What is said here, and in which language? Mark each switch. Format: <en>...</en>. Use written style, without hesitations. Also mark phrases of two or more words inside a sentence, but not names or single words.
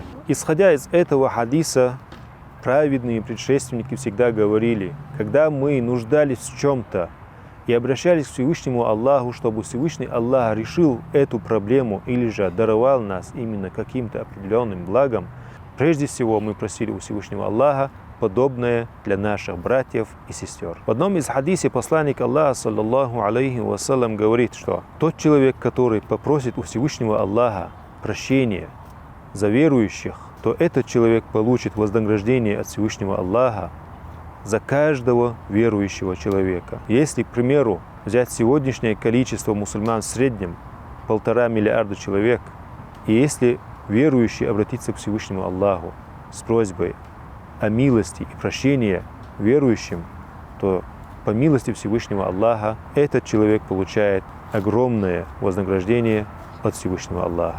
<ru>Исходя из этого хадиса, праведные предшественники всегда говорили: когда мы нуждались в чем-то и обращались к Всевышнему Аллаху, чтобы Всевышний Аллах решил эту проблему или же даровал нас именно каким-то определенным благом, прежде всего мы просили у Всевышнего Аллаха подобное для наших братьев и сестер. В одном из хадисов посланник Аллаха,</ru> <ar>صلى الله عليه وسلم,</ar> <ru>говорит, что тот человек, который попросит у Всевышнего Аллаха прощения за верующих, то этот человек получит вознаграждение от Всевышнего Аллаха за каждого верующего человека. Если, к примеру, взять сегодняшнее количество мусульман в среднем 1,5 миллиарда человек, и если верующий обратится к Всевышнему Аллаху с просьбой о милости и прощении верующим, то по милости Всевышнего Аллаха этот человек получает огромное вознаграждение от Всевышнего Аллаха.</ru>